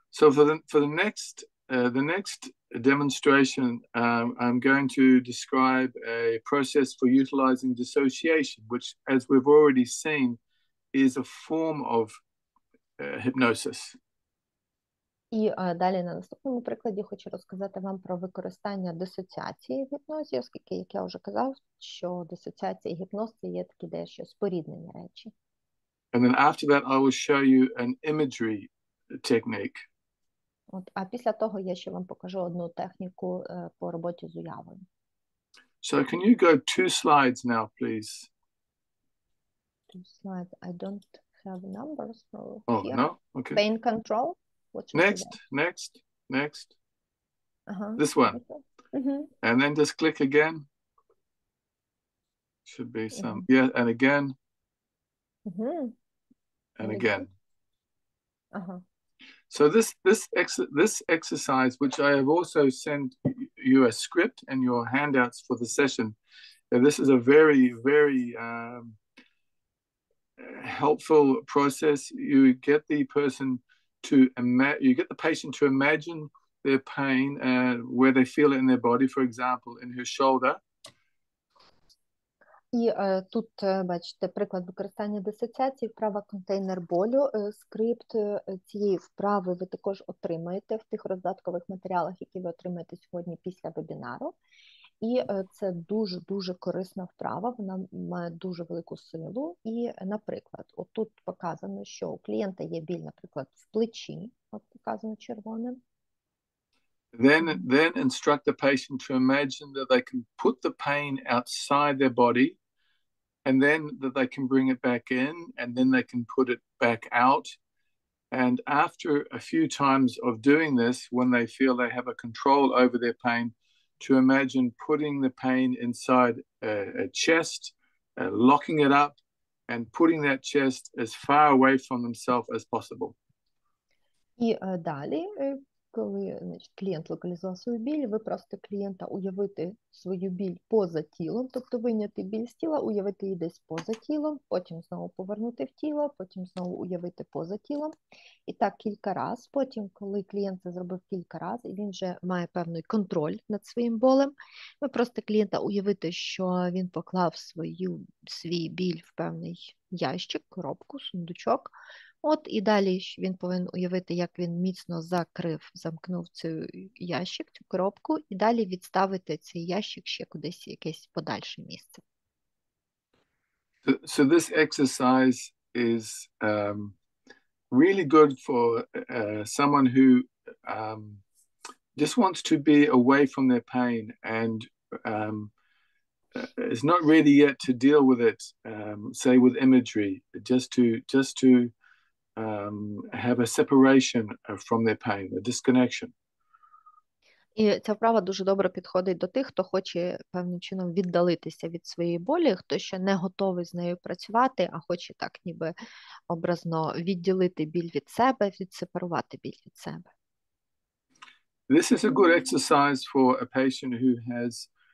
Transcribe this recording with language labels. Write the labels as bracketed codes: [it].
[en] So for the next demonstration, I'm going to describe a process for utilizing dissociation, which, as we've already seen, is a form of hypnosis. [uk] І далі на наступному прикладі хочу розказати вам про використання дисоціації в гіпнозі, оскільки, як я вже казав, що дисоціація і гіпноз – це є такі дещо споріднені речі. [en] And then after that, I will show you an imagery technique. [uk] От, а після того я ще вам покажу одну техніку по роботі з уявою. [en] So can you go 2 slides now, please? 2 slides. I don't have numbers. So Oh, here. no? Okay. Pain control. What should I do? Next. Uh-huh. This one. Okay. Mm-hmm. And then just click again. Should be some, yeah, and again. Mm-hmm. And again. Uh-huh. So this exercise, which I have also sent you a script and your handouts for the session, this is a very, very helpful process. You get the patient to imagine their pain where they feel it in their body, for example, in her shoulder. [uk] І тут, бачите, приклад використання дисоціації, вправа контейнер болю. Скрипт цієї вправи ви також отримаєте в тих роздаткових матеріалах, які ви отримаєте сьогодні після вебінару. І це дуже-дуже корисна вправа, вона має дуже велику силу. І, наприклад, отут показано, що у клієнта є біль, наприклад, в плечі, от показано червоним. [en] Then instruct the patient to imagine that they can put the pain outside their body, and then that they can bring it back in, and then they can put it back out. And after a few times of doing this, when they feel they have a control over their pain, to imagine putting the pain inside a chest, locking it up, and putting that chest as far away from themselves as possible. [uk] І далі, коли клієнт локалізував свою біль, ви просите клієнта уявити свою біль поза тілом, тобто вийняти біль з тіла, уявити її десь поза тілом, потім знову повернути в тіло, потім знову уявити поза тілом. І так кілька разів. Потім, коли клієнт це зробив кілька разів, і він вже має певний контроль над своїм болем, ви просите клієнта уявити, що він поклав свій біль в певний ящик, коробку, сундучок. От і далі він повинен уявити, як він міцно замкнув цей ящик, цю коробку, і далі відставити цей ящик ще кудись, якесь подальше місце. [en] So this exercise is really good for someone who just wants to be away from their pain and is not ready yet to deal with it, say with imagery, just to have a separation from their pain, a disconnection. [uk] І ця вправа дуже добре підходить до тих, хто хоче певним чином віддалитися від своєї болі, хто ще не готовий з нею працювати, а хоче так ніби образно відділити біль від себе, відсепарувати біль від себе. [en] This is a good exercise for a patient who has